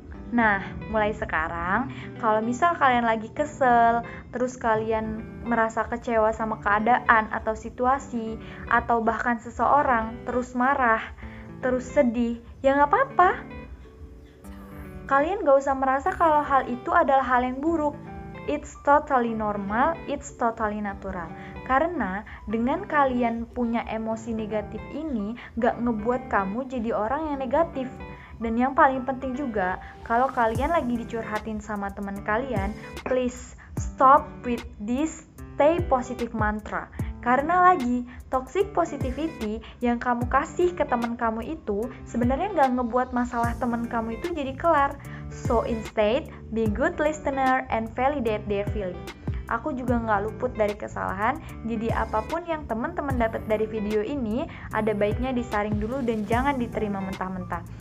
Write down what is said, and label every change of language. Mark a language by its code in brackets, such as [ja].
[id] Nah, mulai sekarang, kalau misal kalian lagi kesel, terus kalian merasa kecewa sama keadaan atau situasi, atau bahkan seseorang, terus marah, terus sedih, ya gak apa-apa. Kalian gak usah merasa kalau hal itu adalah hal yang buruk. [en] It's totally normal, it's totally natural. [id] Karena dengan kalian punya emosi negatif ini gak ngebuat kamu jadi orang yang negatif. Dan yang paling penting juga, kalau kalian lagi dicurhatin sama teman kalian, [en] please stop with this stay positive mantra. [id] Karena lagi, toxic positivity yang kamu kasih ke teman kamu itu sebenarnya gak ngebuat masalah teman kamu itu jadi kelar. [en] So instead, be good listener and validate their feeling. [id] Aku juga gak luput dari kesalahan, jadi apapun yang teman-teman dapat dari video ini, ada baiknya disaring dulu dan jangan diterima mentah-mentah.